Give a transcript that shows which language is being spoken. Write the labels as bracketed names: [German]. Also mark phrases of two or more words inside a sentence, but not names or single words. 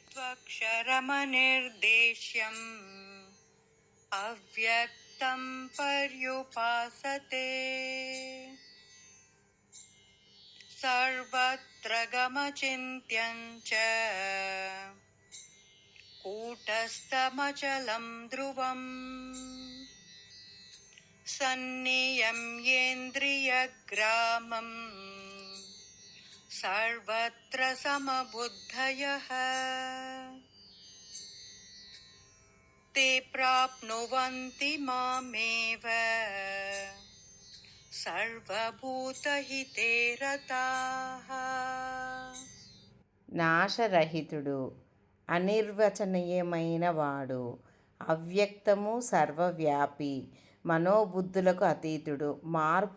[Sanskrit] अक्षरमनिर्देश्यम् अव्यक्तं पर्युपासते सर्वत्र गमचिन्त्यं च कूटस्थमचलं ध्रुवम् सन्नियम्येन्द्रियग्रामम् सर्वत्र समबुद्धयः ते प्राप्नुवन्ति मामेव సర్వభూతహితే రతాః. [Telugu] నాశరహితుడు, అనిర్వచనీయమైన వాడు, అవ్యక్తము, సర్వవ్యాపి, మనోబుద్ధులకు అతీతుడు, మార్పు